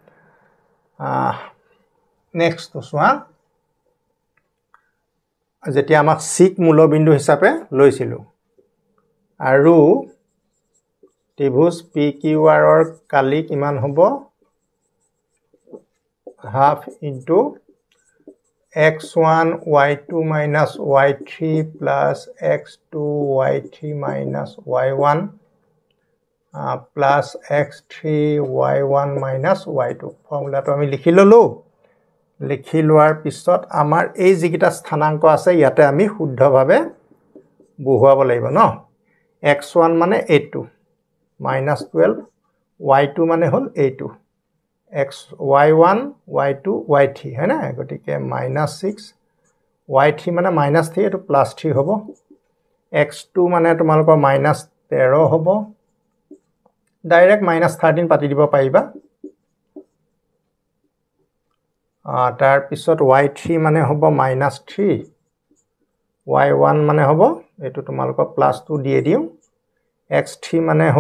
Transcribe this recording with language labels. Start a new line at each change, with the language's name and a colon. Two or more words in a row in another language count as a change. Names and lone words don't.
Assamese: নেক্সট চোৱা যেতিয়া আমাক সিক মূলবিন্দু হিচাপে লৈছিলো আৰু ত্ৰিভুজ PQR ৰ কালি কিমান হ'ব
English: half into x1 y2 minus y3 plus x2 y3 minus y1 plus x3 y1 minus y2
Assamese: ফৰ্মুলাটো আমি লিখি ললো লিখি লোৱাৰ পিছত আমাৰ এই যিকিটা স্থানাংক আছে ইয়াতে আমি শুদ্ধভাৱে বহুৱাব লাগিব ন x1 মানে a2 -12 y2 মানে হল a2 y1 y2 y3
Hindi: है ना
Assamese: গটিকে -6 y3 মানে -3 এটো +3 হ'ব x2 মানে তোমালোকৰ -13 হ'ব ডাইৰেক্ট -13 পাতি দিব পাৰিবা তাৰ পিছত y3 মানে হ'ব -3 y1 মানে হ'ব এটো তোমালোকৰ +2 দিয়ে দিও x3 মানে হল